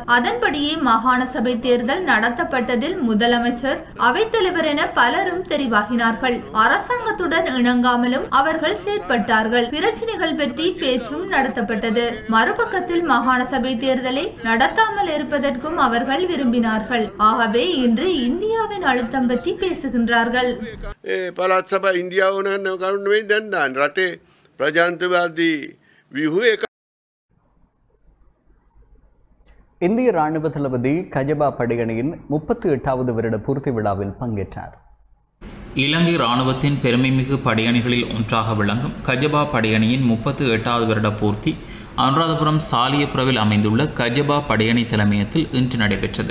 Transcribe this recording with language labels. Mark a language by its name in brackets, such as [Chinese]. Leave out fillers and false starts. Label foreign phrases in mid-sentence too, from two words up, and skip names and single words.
[Tamil] அதன்படியே மாகாண சபை தேர்தல் நடத்தப்பட்டதில் முதலமைச்சர் அவைத்தலைவர் என பலரும் தெரிவாகினார்கள். அரசாங்கத்துடன் இணங்காமலும் அவர்கள் செயற்பட்டார்கள். பிரச்சனைகள் பற்றி பேச்சும் நடத்தப்பட்டது. மறுபக்கத்தில் மாகாண சபை தேர்தலை நடத்தாமல் இருப்பதற்கும் அவர்கள் விரும்பினார்கள். ஆகவே இன்று இந்தியாவின் அழுத்தம் பற்றி பேசுகின்றார்கள். [Sinhala] පළාත් සභා ඉන්දියාව ඕන කරුණ නෙවෙයි දැන් දාන්න රටේ ප්‍රජාතන්ත්‍රවාදී ව්‍යුහය [Tamil] இந்திய ராணுவ தளபதி கஜபா படையணியின் 38வது வருட பூர்த்தி விழாவில் பங்கேற்றார். இலங்கை இராணுவத்தின் பெருமைமிகு படையணிகளில் ஒன்றாக விளங்கும் கஜபா படையணியின் 38வது வருட பூர்த்தி அனுராதபுரம் சாலியபுரவில் அமைந்துள்ள கஜபா படையணி தலைமையத்தில் இன்று நடைபெற்றது.